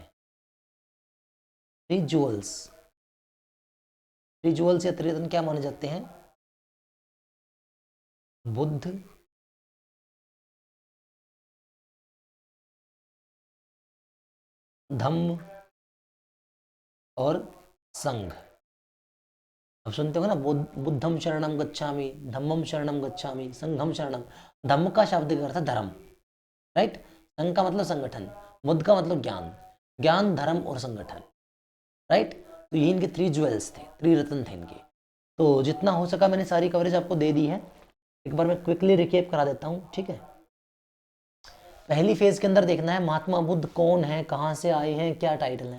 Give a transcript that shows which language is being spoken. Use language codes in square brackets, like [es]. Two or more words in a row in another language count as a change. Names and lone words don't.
[hi] त्रिजुअल्स, त्रिजुअल्स या त्रिरत्न क्या माने जाते हैं? बुद्ध, धम्म और संघ। अब सुनते हो ना, [pi] बुद्धम शरणम गच्छामि, धम्मम शरणम गच्छामि, संघम शरणम। [hi] धम्म का शाब्दिक अर्थ है धर्म, राइट। संघ का मतलब संगठन, बुद्ध का मतलब ज्ञान, ज्ञान, धर्म और संगठन, राइट। तो ये इनके [en] three jewels [hi] थे, त्रिरत्न थे इनके। तो जितना हो सका मैंने सारी कवरेज आपको दे दी है। एक बार मैं [en] quickly recap [hi] करा देता हूँ, ठीक है। पहली फेज के अंदर देखना है महात्मा बुद्ध कौन है, कहाँ से आए हैं, क्या टाइटल है।